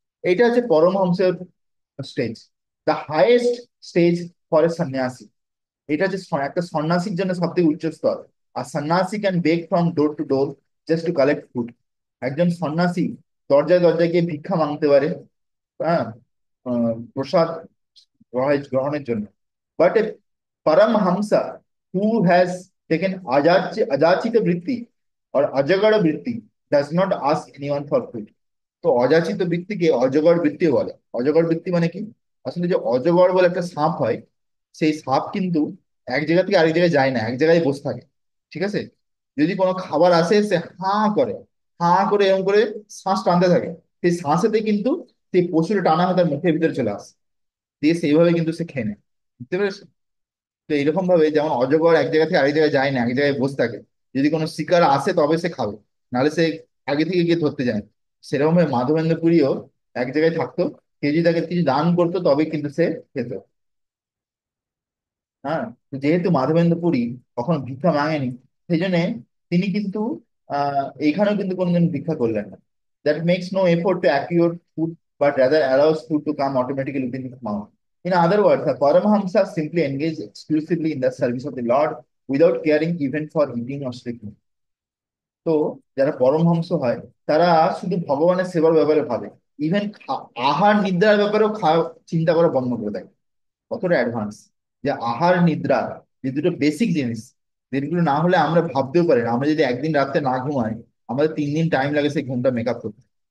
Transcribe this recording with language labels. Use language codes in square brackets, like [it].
[bn] এটা হচ্ছে পরমহংসের stage, [en] The highest stage for a sannyasi. [bn] এটা হচ্ছে একটা সন্ন্যাসীর জন্য সব থেকে উচ্চ স্তর। [en] আর sannyasi can beg from door to door just to collect food. [bn] একজন সন্ন্যাসী দরজায় দরজায় গিয়ে ভিক্ষা মাংতে পারে, হ্যাঁ, প্রসাদ গ্রহণের জন্য। [en] But a paramhamsa who has taken ajachita vritti or ajagara vritti does not ask anyone for food. [bn] তো অযাচিত বৃত্তিকে অজগর বৃত্তিও বলে। অজগর বৃত্তি মানে কি? আসলে যে অজগর বলে একটা সাপ হয়, সেই সাপ কিন্তু এক জায়গা থেকে আরেক জায়গায় যায় না, এক জায়গায় বসে থাকে। ঠিক আছে, যদি কোনো খাবার আসে সে হাঁ করে, হাঁ করে এরকম করে শ্বাস টানতে থাকে। সেই শ্বাসেতে কিন্তু সেই পশুটা টানা হয় তার মুখের ভিতরে চলে আসে, দিয়ে সেইভাবে কিন্তু সে খেয়ে নেয়। বুঝতে পেরেছো? তো এরকম ভাবে যেমন অজগর এক জায়গা থেকে আরেক জায়গায় যায় না, এক জায়গায় বসে থাকে, যদি কোনো শিকার আসে তবে সে খাবে, নাহলে সে আগে থেকে গিয়ে ধরতে যায় না। সেরকম ভাবে মাধবেন্দ্র পুরীও এক জায়গায় থাকতো, কেউ যদি তাকে কিছু দান করতো তবে কিন্তু সে খেত। হ্যাঁ, তো যেহেতু মাধবেন্দ্র পুরী কখনো ভিক্ষা মাঙেনি, সেই জন্য তিনি কিন্তু এইখানেও কিন্তু কোনোদিন ভিক্ষা করলেন না। [en] That makes no effort to acquire food, but rather allows food to come automatically within his mouth. In other words, the Paramahamsa simply engage exclusively in the service of the Lord without caring even for eating or sleeping. [bn] তো যারা পরমহংস হয়, তারা শুধু ভগবানের সেবার ব্যাপারে ভাবে, even আহার নিদ্রার ব্যাপারেও চিন্তা করা বন্ধ করে দেয়। কতটা অ্যাডভান্স যে আহার নিদ্রা, যে দুটো বেসিক জিনিস, যেগুলো না হলে আমরা ভাবতেও পারি না। আমরা যদি একদিন রাতে না ঘুমাই, আমাদের 3 দিন টাইম লাগে সেই ঘুমটা মেকআপ করতে।